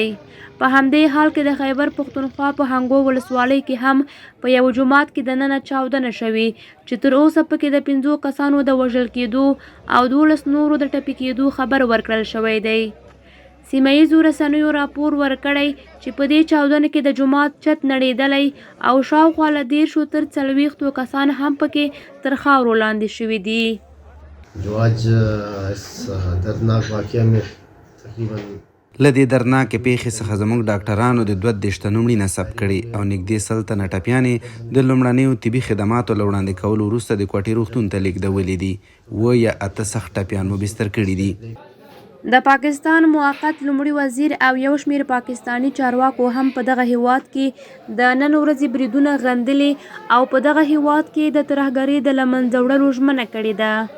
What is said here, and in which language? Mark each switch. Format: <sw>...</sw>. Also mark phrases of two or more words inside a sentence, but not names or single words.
<ps>په همدې حال کې د خیبر پښتونخوا په هنګو ولسوالۍ کې هم په یو جومات کې دننه چاودنه شوې چې تر اوسه پکې د 5 کسانو د وژل کېدو او 12 نورو د ټپي کېدو خبر ورکړل شوی دی. سیمهییزو رسنیو راپور ورکړی چې په دې چاودنه کې د جومات چت نړېدلی او شاوخوا له 10 تر 40 کسان هم پکې تر خاورو لاندې شوي دي.</ps> <ur>جو آج اس دردناک واقعہ میں تقریباً</ur> <ps>له دې درناکې پیښې څخه زموږ ډاکټرانو د 22 تنو مړینه ثبت کړي او نږدې 100 تنه ټپیانې د لومړنیو طبي خدماتو له وړاندې کولو وروسته د کوټې روغتون ته لیږدولي دي. 7 یا 8 سخت ټپیان مو بستر کړي دي. د پاکستان موقت لومړي وزیر او یو شمېر پاکستاني چارواکو هم په دغه هیواد کې د نن ورځې بریدونه غندلي او په دغه هیواد کې د ترهګرۍ د له منځه وړلو ژمنه کړې ده.</ps>